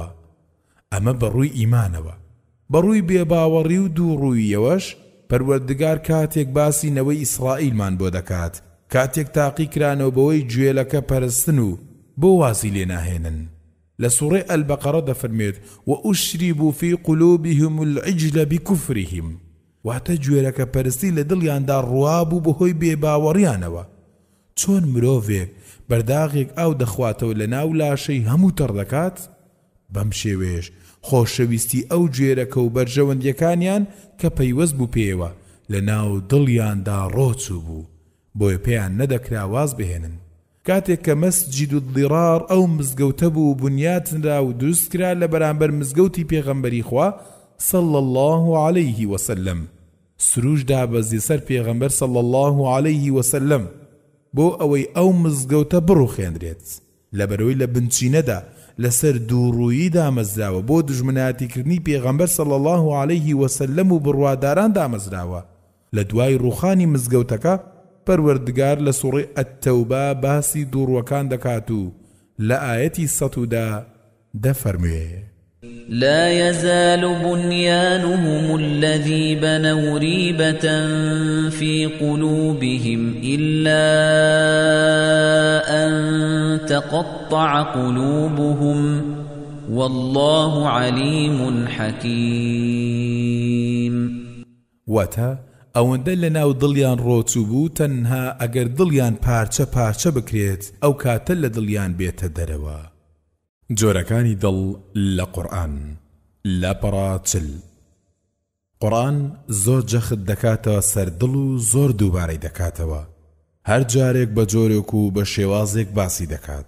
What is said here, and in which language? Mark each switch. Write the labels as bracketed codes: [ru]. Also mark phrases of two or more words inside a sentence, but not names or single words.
[ckb] ئەمە بەڕووی ئیمانەوە. بەڕووی بێباوەڕی و دووڕوویەوەش پەروەردگار کاتێک باسی نەوەی ئیسرائیلمان بۆ دەکات، کاتێک تاقی کرانەوە بەوەی گوێلەکە پەرستن و بۆ واسی لێ ناهێنن. لە سوڕەی ئەلبەقەرە دەفەرمێت [ar] وأشربوا في قلوبهم العجل بكفرهم، [ckb] واتە گوێرەکە پەرستی لە دڵیاندا ڕوابوو بەهۆی بێباوەڕیانەوە. چۆن مرۆڤێک بەرداغێک ئاو دەخواتەوە لە ناو لاشەی هەموو تەڕ دەکات، بەم شێوەیەش خۆشەویستی ئەو گوێرەکە و بەرژەوەندیەکانیان کە پەیوەست بوو پێوە لە ناو دڵیاندا ڕۆچوو بوو، بۆیە پێیان نەدەکرا واز بهێنن. کاتێک کە مەسجید الضرار ئەو مزگەوتە بوو بنیاتنرا و دروست کرا لە بەرامبەر مزگەوتی پێغەمبەری خوا [ar] صلى الله عليه وسلم، [ckb] سروش دابەزی سەر پێغەمبەر [ar] صلى الله عليه وسلم [ckb] بۆ ئەوەی ئەو مزگەوتە بڕوخێنرێت. لەبەرەوەی لە بنچینەدا لەسەر دووڕوویی دامەزراوە بۆ دژمناتیکردنی پێغەمبەر [ar] صلى الله عليه وسلم [ckb] و بڕواداران دامەزراوە. لە دوای ڕوخانی مزگەوتەکە پەروەردگار لە سوڕەی ئەتتەوبە باسی دووڕوەکان دەکات و لە ئایەتی 100 دەفەرموێ [ar] لا يزال بنيانهم الذي بنوا ريبة في قلوبهم إلا أن تقطع قلوبهم والله عليم حكيم. [ckb] واتا ئەوەندە لە ناو دڵیان ڕۆچوو بوو تەنها ئەگەر دڵیان پارچە پارچە بکرێت ئەو کاتە لە دڵیان بێتە دەرەوە. جۆرەکانی دڵ لە قورئان لاپەڕا چل. قورئان زۆر جەخت دەکاتەوە سەر دڵ و زۆر دووبارەی دەکاتەوە، هەر جارێک بە جۆرێک و بە شێوازێک باسی دەکات.